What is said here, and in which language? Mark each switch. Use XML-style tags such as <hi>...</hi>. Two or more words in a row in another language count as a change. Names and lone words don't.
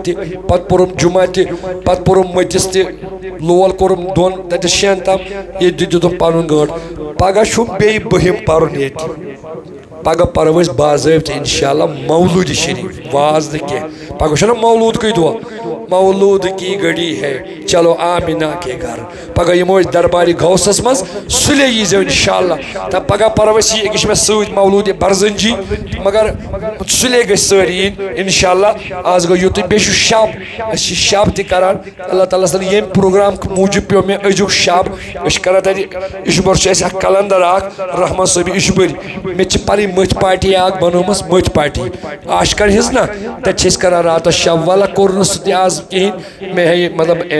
<ks>تہِ پتہٕ پوٚرُم جُمعہ تہِ پتہٕ پوٚرُم مٔتِس تہِ لول کوٚرُم 2 تتٮ۪س 6 تام ییٚتہِ دِتُم پنُن گٲنٛٹہٕ پگاہ چھُم بیٚیہِ 2ہِم پرُن ییٚتہِ پگاہ پرو أسۍ باضٲبطہٕ انشاءاللہ مولوٗدِ شریٖف واز نہٕ کینٛہہ پگاہ چھُنہ مولوٗدکٕے دۄہ</ks> <ur>مولوٗد کی گڑی ہے چلو آمینہ کے گھر</ur> <ks>پگاہ یِمو أسۍ دربارِ غوثس منٛز سُلے ییٖزیو انشاءاللہ تہٕ پگاہ پرو أسۍ یہِ أکِس چھِ مےٚ سۭتۍ مولوٗدِ برزنجی مگر سُلے گژھِ سٲری یِنۍ انشاءاللہ آز گوٚو یُتُے بیٚیہِ چھُ شب أسۍ چھِ شب تہِ کران اللہ تعالیٰ ہس ییٚمہِ پروگرام موٗجوٗب پیٚو مےٚ أزیُک شب أسۍ چھِ کران تتہِ اِشبور چھُ اَسہِ اکھ کلندر اکھ رحمان صٲبہِ اِشبٔرۍ مےٚ تہِ چھِ پنٕنۍ مٔتھۍ پارٹی اکھ بنٲومٕژ مٔتھۍ پارٹی عاشقن ہِنٛز نا تتہِ چھِ أسۍ کران راتس شب واللہ کوٚر نہٕ سُہ تہِ آز کِہیٖنۍ مےٚ ہیٚیہِ مطلب</ks>